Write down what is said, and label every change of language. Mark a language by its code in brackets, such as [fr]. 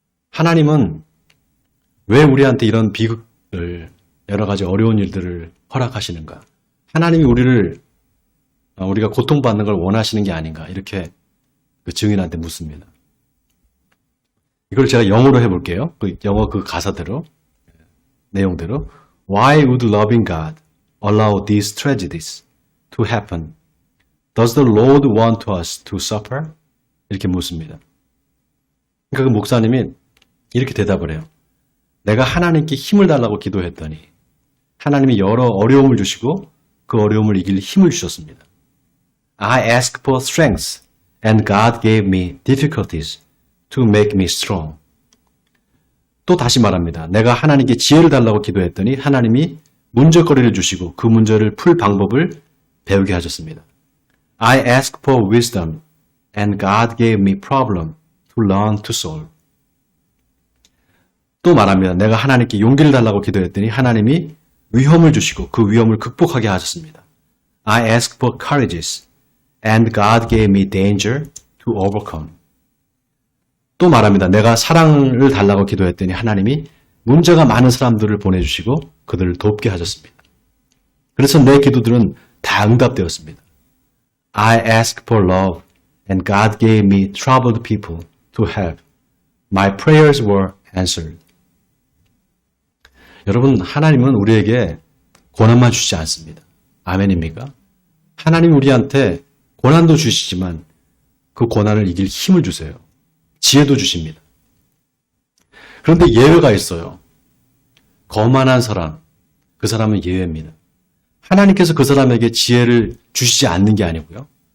[ko] 하나님은 왜 우리한테 이런 비극을 여러 가지 어려운 일들을 허락하시는가? 하나님이 우리가 고통받는 걸 원하시는 게 아닌가? 이렇게 그 증인한테 묻습니다. 이걸 제가 영어로 해볼게요. 영어 그 가사대로, 내용대로. [en] Why would loving God allow these tragedies to happen? Does the Lord want us to suffer? [ko] 이렇게 묻습니다. 그러니까 그 목사님이 이렇게 대답을 해요. 내가 하나님께 힘을 달라고 기도했더니 하나님이 여러 어려움을 주시고 그 어려움을 이길 힘을 주셨습니다. [en] I asked for strength and God gave me difficulties to make me strong. [ko] 또 다시 말합니다. 내가 하나님께 지혜를 달라고 기도했더니 하나님이 문제거리를 주시고 그 문제를 풀 방법을 배우게 하셨습니다. [en] I asked for wisdom and God gave me problem to learn to solve. [ko] 또 말합니다. 내가 하나님께 용기를 달라고 기도했더니 하나님이 위험을 주시고 그 위험을 극복하게 하셨습니다. [en] I asked for courageous and God gave me danger to overcome. [ko] 또 말합니다. 내가 사랑을 달라고 기도했더니 하나님이 문제가 많은 사람들을 보내주시고 그들을 돕게 하셨습니다. 그래서 내 기도들은 다 응답되었습니다. [en] I asked for love and God gave me troubled people to help. My prayers were answered. [ko] 여러분 하나님은 우리에게 고난만 주지 않습니다. 아멘입니까? 하나님 우리한테 고난도 주시지만 그 고난을 이길 힘을 주세요. 지혜도 주십니다. 그런데 예외가 있어요. 거만한 사람, 그 사람은 예외입니다. 하나님께서 그 사람에게 지혜를 주시지 않는 게 아니고요.